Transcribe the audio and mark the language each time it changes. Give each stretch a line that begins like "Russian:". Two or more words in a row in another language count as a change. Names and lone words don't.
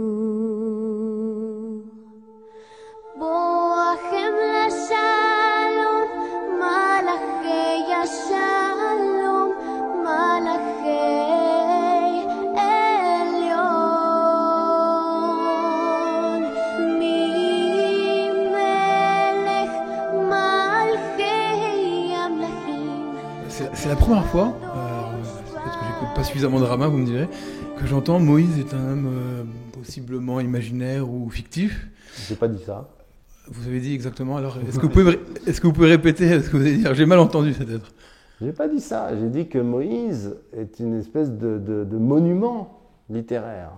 Hebrew: בואכם לשלום מלאכי השלום מלאכי עליון ממלך מלכי המלכים.
French: C'est la première fois, peut-être que j'écoute pas suffisamment de Rama, vous me direz, que j'entends Moïse est un homme possiblement imaginaire ou fictif. J'ai pas dit ça. Vous avez dit exactement, alors est-ce que vous pouvez répéter ce que vous avez dit? J'ai mal entendu peut-être. J'ai pas dit ça, j'ai dit que Moïse est une espèce de monument littéraire.